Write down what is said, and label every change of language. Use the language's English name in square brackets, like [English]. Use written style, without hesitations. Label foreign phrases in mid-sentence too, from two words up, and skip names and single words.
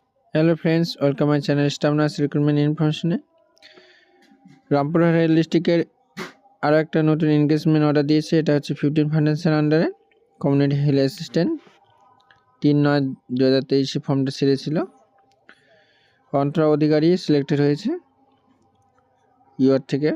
[English] Hello friends, welcome my channel staff nurse recruitment information. [Bangla] রামপুরহাট [English] rail district [Bangla] আরও একটা নতুন [English] engagement order [Bangla] দিয়েছে। এটা হচ্ছে 15 ফাইন্যান্সের আন্ডারে [English] community health assistant. [Bangla] 3/9/2023 ফর্মটা ছেড়েছিল। অন্তরা অধিকারী সিলেক্টেড হয়েছে ইউআর থেকে।